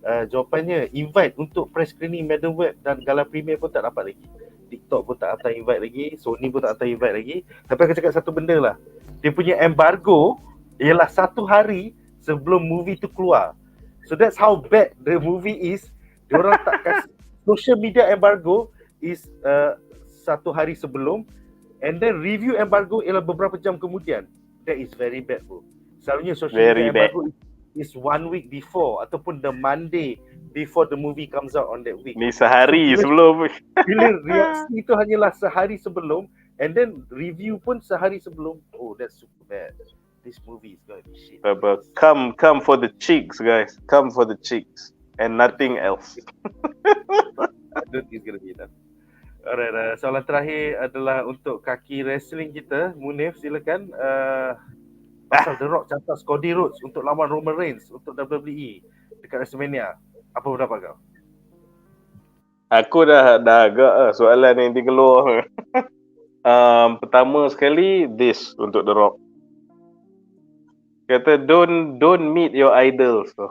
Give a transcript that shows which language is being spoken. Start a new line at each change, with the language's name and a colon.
Malay: Jawapannya, invite untuk press screening Madam Web dan gala premier pun tak dapat lagi. TikTok pun tak hantar invite lagi, Sony pun tak hantar invite lagi. Tapi aku cakap satu benda lah, dia punya embargo ialah 1 hari sebelum movie tu keluar.
English: So that's how bad the movie is.
Malay: Diorang tak kasih
English: social media embargo is
Malay: 1 hari sebelum, and then review embargo ialah beberapa jam kemudian.
English: That is very bad, bro.
Malay: Selalunya
English: social media embargo is 1 week before
Malay: ataupun
English: the Monday before the movie comes out on that week.
Malay: Ni sehari sebelum. Bila reaksi itu hanyalah sehari sebelum,
English: and then review
Malay: pun sehari sebelum.
English: Oh, that's super bad. This movie is gonna be shit. But come for the cheeks, guys. Come for the cheeks and nothing else. I don't think it's gonna be enough.
Malay: Alright, soalan terakhir adalah untuk kaki wrestling kita. Munif, silakan. Pasal The Rock catat Cody Rhodes untuk lawan Roman Reigns untuk WWE dekat WrestleMania. Apa pendapat kau? Aku dah agak soalan yang dikeluar. Pertama sekali, this untuk The Rock. Kata
English: don't meet your idols.